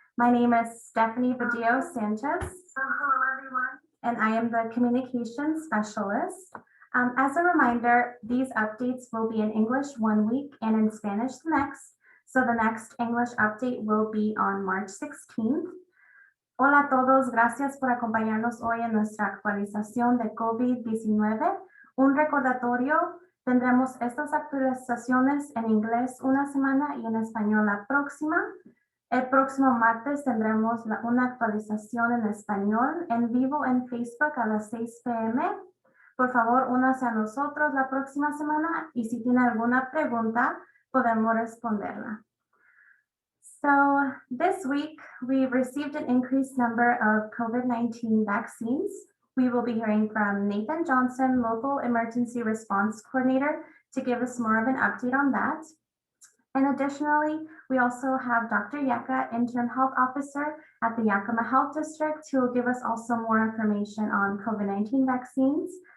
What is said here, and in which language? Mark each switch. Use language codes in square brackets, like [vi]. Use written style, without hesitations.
[en] My name is Stephanie Badillo Sanchez. Hello everyone. And I am the communications specialist. As a reminder, these updates will be in English one week and in Spanish the next. So the next English update will be on March 16th. [es] Hola a todos, gracias por acompañarnos hoy en nuestra actualización de COVID-19. Un recordatorio, tendremos estas actualizaciones en inglés una semana y en español la próxima. El próximo martes tendremos una actualización en español en vivo en Facebook a las 6 p.m. Por favor, únase a nosotros la próxima semana y si tiene alguna pregunta, podemos responderla. [en] So this week, we've received an increased number of COVID-19 vaccines. We will be hearing from Nathan Johnson, Local Emergency Response Coordinator, to give us more of an update on that. And additionally, we also have Dr. Yeka, Interim Health Officer at the Yakima Health District, who will give us also more information on COVID-19 vaccines.